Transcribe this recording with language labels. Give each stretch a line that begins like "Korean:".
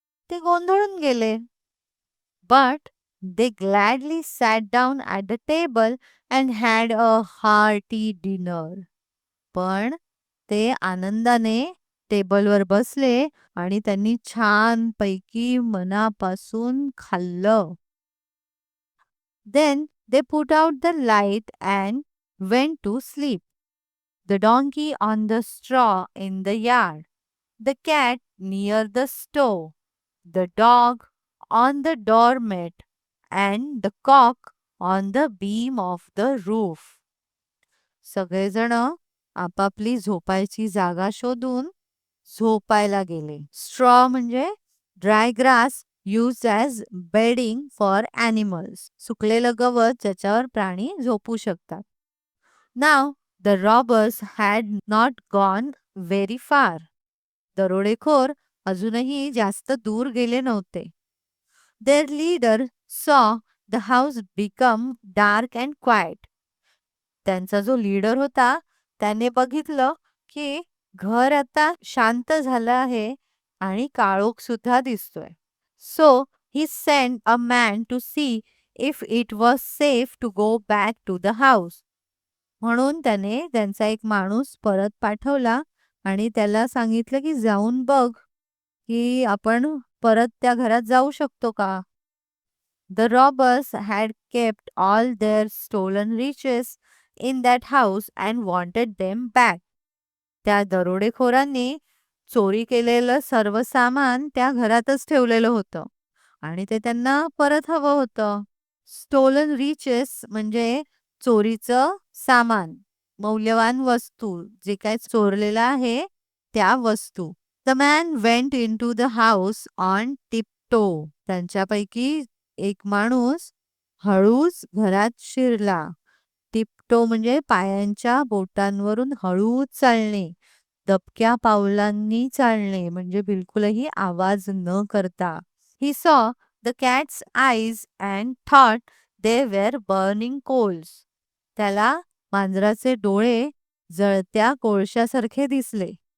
Marathi: ते गोंधळून गेले.
English: But they gladly sat down at the table and had a hearty dinner.
Marathi: पण ते आनंदाने टेबलवर बसले आणि त्यांनी छान पैकी मनापासून खाल्लं.
English: Then they put out the light and went to sleep. The donkey on the straw in the yard, the cat near the stove, the dog on the doormat, and the cock on the beam of the roof.
Marathi: सगळेजण आपापली झोपायची जागा शोधून झोपायला गेले.
English: straw
Marathi: म्हणजे
English: Dry grass used as bedding for animals.
Marathi: सुकलेलं गवत ज्याच्यावर प्राणी झोपू शकतात.
English: Now the robbers had not gone very far.
Marathi: दरोडेखोर अजूनही जास्त दूर गेले नव्हते.
English: Their leader saw the house become dark and quiet.
Marathi: त्यांचा जो लीडर होता त्याने बघितलं की घर आता शांत झालं आहे आणि काळोख सुद्धा दिसतोय.
English: So he sent a man to see if it was safe to go back to the house.
Marathi: म्हणून त्याने त्यांचा एक माणूस परत पाठवला आणि त्याला सांगितलं की जाऊन बघ की आपण परत त्या घरात जाऊ शकतो का.
English: The robbers had kept all their stolen riches in that house and wanted them back.
Marathi: त्या दरोडेखोरांनी चोरी केलेलं सर्व सामान त्या घरातच ठेवलेलं होतं आणि ते त्यांना परत हवं होतं. स्टोलन रिचेस म्हणजे चोरीचं सामान, मौल्यवान वस्तू, जे काय चोरलेलं आहे त्या वस्तू.
English: The man went into the house on tiptoe.
Marathi: त्यांच्यापैकी एक माणूस हळूच घरात शिरला. टिपटो म्हणजे पायांच्या बोटांवरून हळूच चालणे, दबक्या पावलांनी चालणे, म्हणजे बिलकुलही आवाज न करता.
English: He saw the cat's eyes and thought they were burning coals.
Marathi: त्याला मांजराचे डोळे जळत्या कोळशासारखे दिसले.